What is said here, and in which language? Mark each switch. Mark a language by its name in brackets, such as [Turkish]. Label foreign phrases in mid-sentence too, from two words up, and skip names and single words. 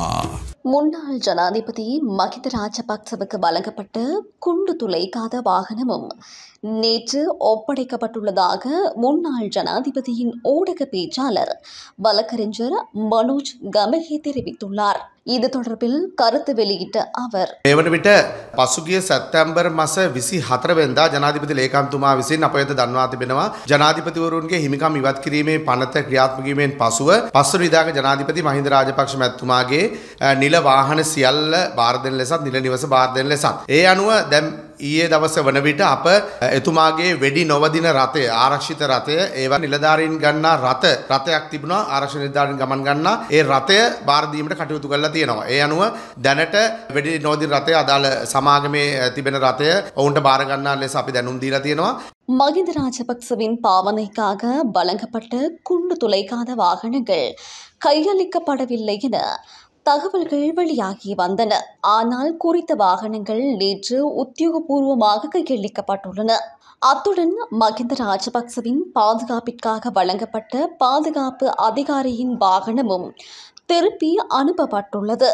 [Tamil] முன்னாள் ஜனாதிபதி மஹிந்த ராஜபக்சவுக்கு வழங்கப்பட்ட குண்டு துளைக்காத வாகனமும் நேற்று ஒப்படைக்கப்பட்டுள்ளதாக முன்னாள் ஜனாதிபதியின் ஊடக பேச்சாளர் வழக்கறிஞர் மனோஜ் கமகே தெரிவித்துள்ளார். இது தொடர்பில் கருத்து வெளியிட்ட அவர், [Sinhala] එවන විට පසුගිය සැප්තැම්බර් මාස 24 වෙනිදා ජනාධිපති ලේකම්තුමා විසින් අප වෙත දන්වා තිබෙනවා ජනාධිපතිවරුන්ගේ හිමිකම් ඉවත් කිරීමේ පනත ක්‍රියාත්මක වීමෙන් පසුව පස්වන විදාක ජනාධිපති මහින්ද රාජපක්ෂ මැතිතුමාගේ නිල වාහන සියල්ල බාර දෙන ලෙසත් නිල නිවස බාර දෙන ලෙසත් ඒ අනුව දැන් ඊයේ දවස වන විට අප එතුමාගේ වෙඩි නොවදින රථය ආරක්ෂිත රථය ඒවා නිලධාරීන් ගන්නා රථයක් තිබුණා ආරක්ෂක නිලධාරීන් ගමන් ගන්නා ඒ රථය බාර දීමට කටයුතු කරලා තියෙනවා. ඒ අනුව දැනට වෙඩි නොවදින රථය අදාළ සමාගමේ තිබෙන රථය ඔවුන්ට බාර ගන්නා ලෙස අපි දැනුම් දීලා තියෙනවා. [Tamil] மஹிந்த ராஜபக்சவின் பாவனைக்காக வழங்கப்பட்ட குண்டு துளைக்காத வாகனங்கள் கையளிக்கப்படவில்லை என தகவல்கள் வெளியாகி வந்தன. ஆனால் குறித்த வாகனங்கள் நேற்று உத்தியோகபூர்வமாக கையளிக்கப்பட்டுள்ளன. அத்துடன் மஹிந்த ராஜபக்சவின் பாதுகாப்பிற்காக வழங்கப்பட்ட பாதுகாப்பு அதிகாரியின் வாகனமும் திருப்பி அனுப்பப்பட்டுள்ளது.